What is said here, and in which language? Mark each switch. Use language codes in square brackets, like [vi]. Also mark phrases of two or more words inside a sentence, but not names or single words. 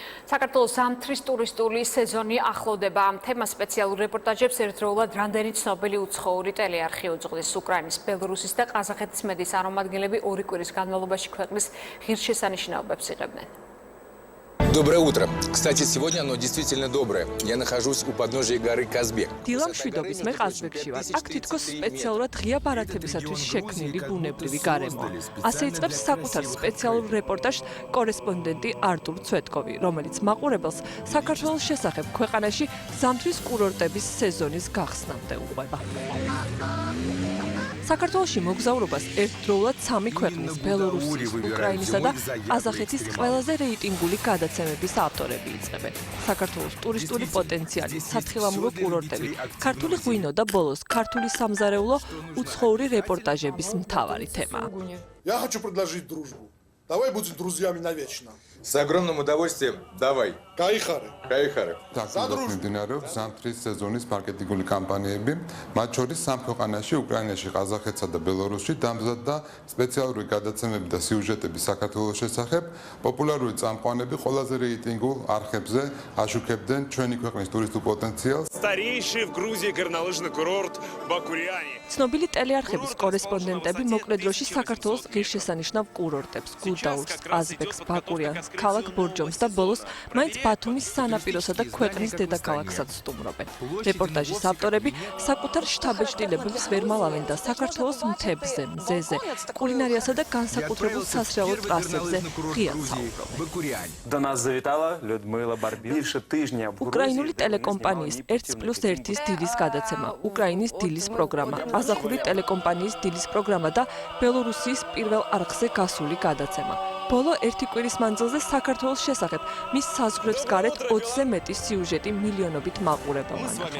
[ka] საქართველოს ზამთრის ტურისტული სეზონი ახლოვდება. ამ თემას სპეციალურ რეპორტაჟებს ერთდროულად რამდენი ცნობილი უცხოური ტელეარხი უძღვნის. უკრაინის, ბელორუსის და ყაზახეთის მედიის წარმომადგენლები ორი კვირის განმავლობაში ქვეყნის ღირსშესანიშნაობებს იღებდნენ. [ru] Доброе утро. Кстати, сегодня оно действительно доброе. Я нахожусь у подножия горы Казбек. [ka] დილამშვიდობის მე ყაზბეგში ვარ. აქ თითქოს სპეციალურად ღია ბარათებისათვის შექმნილი ბუნებრივი გარემოა. ასე იწყებს საკუთარ სპეციალურ რეპორტაჟს კორესპონდენტი არტურ ცვეტკოვი, რომელიც მაყურებელს საქართველოს შესახებ ქვეყანაში ზამთრის კურორტების სეზონის გახსნამდე უყვება. საქართველოში მოგზაურობას ერთდროულად სამი ქვეყნის, ბელორუსის, უკრაინისა და ყაზახეთის ყველაზე რეიტინგული გადაცემების ავტორები იწყებენ. საქართველოს ტურისტული პოტენციალი, სათხილამურო კურორტები, ქართული ღვინო და ბოლოს ქართული სამზარეულო უცხოური რეპორტაჟების მთავარი თემაა. [ru] Я хочу предложить дружбу. Давай будем друзьями навечно. С огромным удовольствием. Давай. Кайхары. Кайхары. [ka] მიმდინარეობს ზამთრის სეზონის მარკეტინგული კამპანიები, მათ შორის სამ ქვეყანაში, უკრაინაში, ყაზახეთსა და ბელორუსში დამზადდა სპეციალური გადაცემები და სიუჟეტები საქართველოს შესახებ. პოპულარული წამყვანები ყველაზე რეიტინგულ არხებზე აშუქებდნენ ჩვენი ქვეყნის ტურისტულ პოტენციალს. [ru] Старейший в Грузии горнолыжный курорт Бакуряни. [ka] ცნობილი ტელეარხების კორესპონდენტები მოკლე დროში საქართველოს ღირსშესანიშნავ კურორტებს, გუდაურს, ყაზბეგს, ბაკურიანს, ქალაქ ბორჯომს და ბოლოს მაინც ბათუმის სანაპიროსა და ქვეყნის დედაქალაქსაც სტუმრობენ. რეპორტაჟის ავტორები საკუთარ შთაბეჭდილებებს ვერ მალავენ და საქართველოს მთებზე, მზეზე, კულინარიასა და განსაკუთრებულ სასრეალო ტრასებზე ღიად საუბრობენ. [uk] До нас завітала Людмила Барбір. Більше тижня в [ka] უკრაინული ტელეკომპანიის 1+1 დილის გადაცემა, უკრაინის დილის პროგრამა, ყაზახური ტელეკომპანიის დილის პროგრამა და ბელორუსიის პირველ არხზე გასული გადაცემა. ბოლო ერთი კვირის მანძილზე საქართველოს შესახებ მის საზღვრებს გარეთ 20-ზე მეტი სიუჟეტი მილიონობით მაყურებელმა ნახა.